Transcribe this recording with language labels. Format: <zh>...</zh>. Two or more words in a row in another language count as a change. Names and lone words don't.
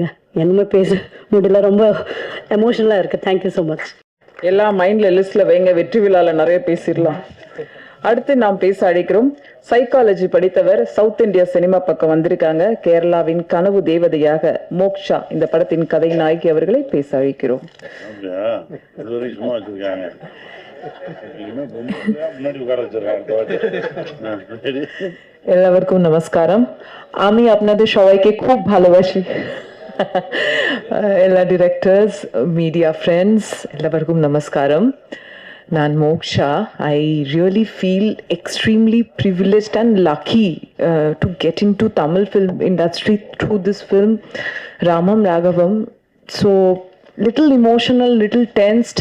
<ta>என்னமே பேச முடியல, ரொம்ப எமோஷனலாக இருக்குது.</ta> <en>thank you so much.</en> <ta>எல்லாம் மைண்டில் லிஸ்ட்டில் வைங்க, வெற்றி விழாவில் நிறைய பேசிடலாம். அடுத்து நாம் பேச அழைக்கிறோம். சைக்காலஜி படித்தவர்,</ta> <en>South India cinema</en> <ta>பக்கம் வந்திருக்காங்க. கேரளாவின் கனவு தேவதையாக மோக்ஷா, இந்த படத்தின் கதை நாயகி அவர்களை பேச அழைக்கிறோம்.</ta> <ml>എല്ലാവർക്കും നമസ്കാരം.</ml> <bn>আমি আপনাদের সবাইকে খুব ভালোবাসি. എല്ലാ</bn> <en>directors, media friends,</en> <ml>എല്ലാവർക്കും നമസ്കാരം.</ml> <ta>Nan Moksha.</ta> <en>I really feel extremely privileged and lucky to get into Tamil film industry through this film, Ramam Raghavam. So little emotional, little tensed.</en>